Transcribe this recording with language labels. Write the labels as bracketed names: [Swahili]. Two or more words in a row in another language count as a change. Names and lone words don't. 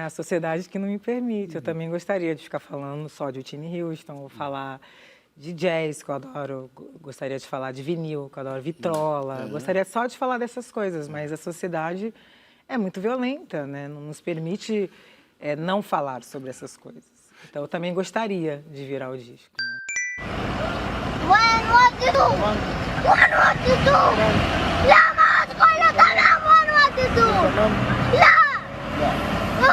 [Portuguese] A sociedade que não me permite. Eu também gostaria de ficar falando só de Whitney Houston, ou falar de jazz, que eu adoro, gostaria de falar de vinil, que eu adoro vitrola, gostaria só de falar dessas coisas, mas a sociedade é muito violenta, né? Não nos permite não falar sobre essas coisas. Então eu também gostaria de virar o disco. Né? [Arabic] لا ما تقول له تنام وين وديتوه لا